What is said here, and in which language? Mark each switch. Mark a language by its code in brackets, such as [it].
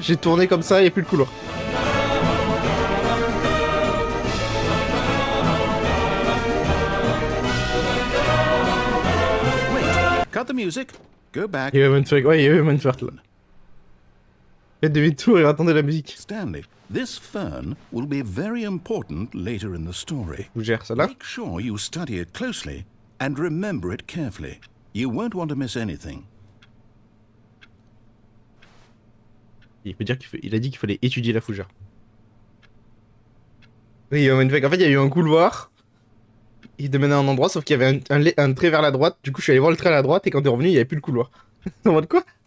[fr] J'ai tourné comme ça et plus le couloir. [en] Cut the music. Go back. [fr] Il y a eu un truc, ouais, il y a eu un [en] brain fart [fr] là. Faites demi-tour et attendez la musique. [en] Stanley, this fern will be very important later in the story. [fr] Je vous gère ça là. [en] Make sure you study it closely and remember it carefully. You won't want to miss anything. [fr] Il peut dire qu'il a dit qu'il fallait étudier la fougère. Oui, en fait, il y a eu un couloir. Il te menait à un endroit, sauf qu'il y avait un trait vers la droite. Du coup, je suis allé voir le trait à la droite et quand t'es revenu, il n'y avait plus le couloir. En mode quoi?